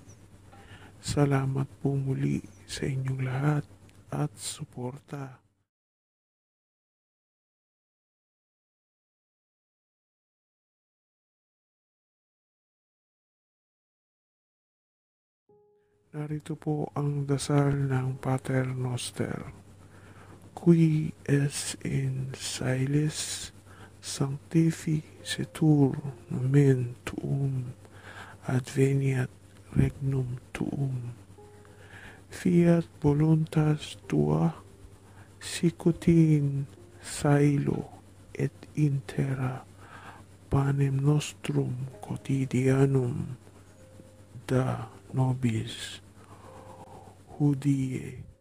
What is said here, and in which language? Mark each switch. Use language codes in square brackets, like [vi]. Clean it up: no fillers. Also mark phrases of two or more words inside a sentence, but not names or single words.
[tl] Salamat po muli sa inyong lahat at suporta. Narito po ang dasal ng Pater Noster. [la] Qui es in Silis sanctificetur nomen tuum, adveniat regnum tuum. Fiat voluntas tua, sicut in caelo et in terra, panem nostrum quotidianum da nobis hodie.